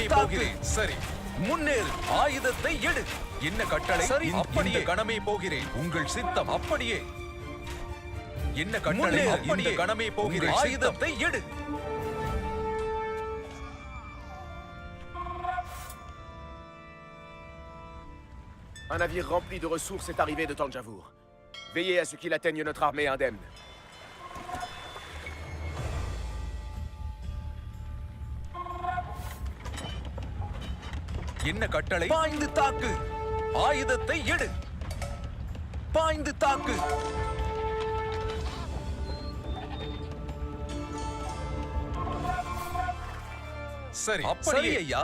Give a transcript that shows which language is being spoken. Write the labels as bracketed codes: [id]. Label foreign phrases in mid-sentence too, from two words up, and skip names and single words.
[ta] போகிறேன் சரி முன்னேறு ஆயுதத்தை எடு என்ன கட்டளை சரி அப்படியே கணமே போகிறேன் உங்கள் சித்தம் அப்படியே என்ன கட்டளை அப்படியே கணமே போகிறேன் ஆயுதத்தை எடு [fr] Un navire rempli de ressources est arrivé de Tanjavur. Veillez à ce qu'il atteigne notre armée indemne. [ta] என்ன கட்டளை? பாய்ந்து தாக்கு! ஆயுதத்தை எடு! பாய்ந்து தாக்கு! சரி, சரி ஐயா.